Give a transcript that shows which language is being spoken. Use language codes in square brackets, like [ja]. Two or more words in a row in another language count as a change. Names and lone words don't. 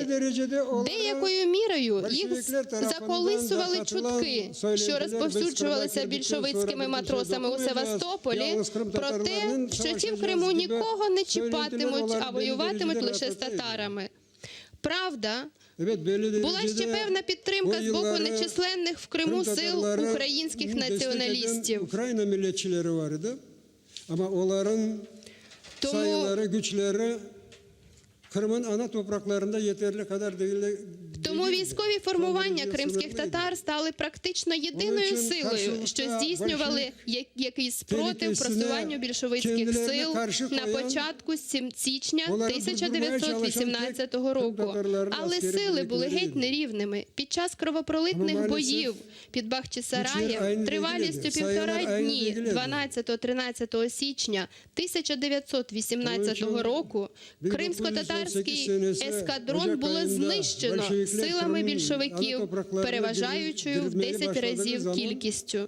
[uk] Деякою мірою їх заколисували чутки, що розповсюджувалися більшовицькими матросами у Севастополі, про те, що ті в Криму нікого не чіпатимуть, а воюватимуть лише з татарами. Правда, була ще певна підтримка з боку нечисленних в Криму сил українських націоналістів. [tr] Україна milletçileri vardı. Ama onların sayıları, güçleri Kırım'ın ana topraklarında yeterli kadar değil. [uk] Тому військові формування кримських татар стали практично єдиною силою, що здійснювали якийсь спротив просуванню більшовицьких сил на початку січня 1918 року. Але сили були геть нерівними. Під час кровопролитних боїв під Бахчисараєм тривалістю 1,5 дні 12-13 січня 1918 року кримсько-татарський ескадрон було знищено силами більшовиків, переважаючою в 10 разів кількістю.